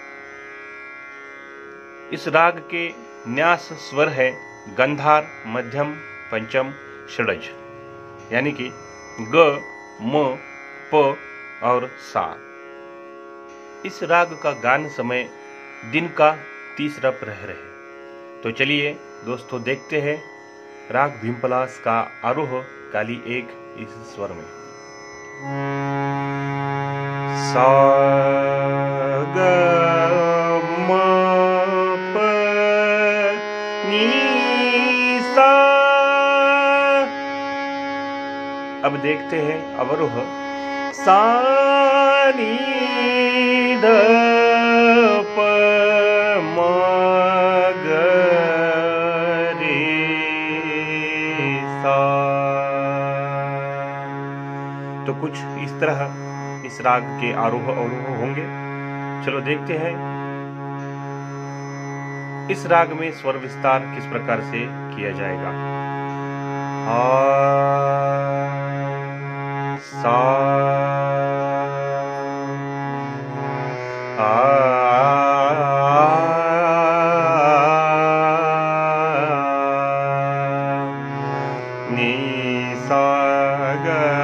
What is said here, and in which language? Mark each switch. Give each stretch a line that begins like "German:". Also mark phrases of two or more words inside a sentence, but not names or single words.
Hindi: इस राग के न्यास स्वर है गंधार, मध्यम, पंचम, षडज यानी कि ग, म, प और सा। इस राग का गान समय दिन का तीसरा प्रहर है। तो चलिए दोस्तों देखते हैं राग भीमपलास का आरोह काली एक इस स्वर में। सा ग म प नी सा। अब देखते हैं अवरोह सा नी ध प म ग रे सा। तो कुछ इस तरह इस राग के आरोह अवरोह होंगे। चलो देखते हैं इस राग में स्वर विस्तार किस प्रकार से किया जाएगा। सा नी सा ग